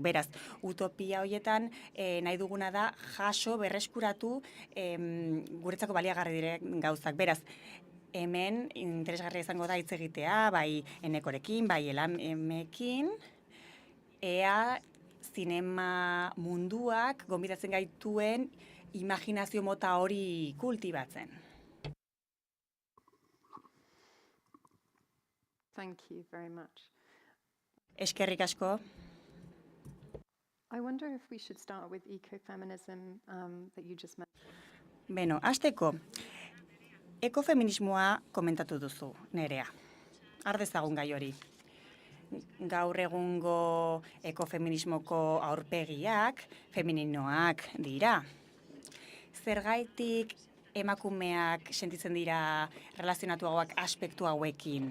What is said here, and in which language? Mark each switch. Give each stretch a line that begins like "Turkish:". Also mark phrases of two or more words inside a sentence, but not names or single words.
Basque: Beraz, utopia horietan nahi duguna da jaso, berreskuratu guretzako baliagarri diren gauzak. Beraz, hemen interesgarria izango da hitz egitea, bai Enekorekin, bai Elamekin, ea zinema munduak gonbidatzen gaituen imaginazio mota hori kultibatzen.
English: Thank you very much.
Basque: Eskerrik asko.
English: I wonder if we should start with ecofeminism that you just mentioned.
Basque: Beno, hasteko, ekofeminismoa komentatu duzu, Nerea. Har dezagun gai hori. Gaur egungo ekofeminismoko aurpegiak femininoak dira. Zergaitik emakumeak sentitzen dira relazionatuagoak aspektu hauekin?